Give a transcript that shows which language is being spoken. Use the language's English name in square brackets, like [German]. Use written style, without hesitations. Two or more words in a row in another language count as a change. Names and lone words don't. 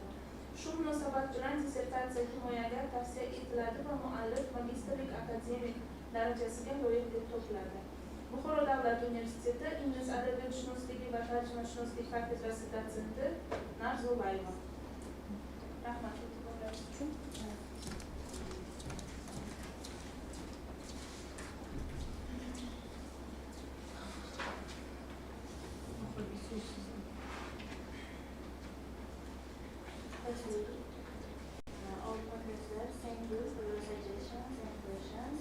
[Uzbek] Shu munosabat bilan dissertatsiya himoyaga tavsiya etiladi va muallif magistrlik akademik darajasiga loyiq deb topiladi. Buxoro davlat universiteti ingliz adabiyotshunosligi va tarjimashunoslik kafedrasi dotsenti Narzobayeva. Rahmat e'tiborlaringiz uchun. [English] All professors, thank you for your suggestions and questions.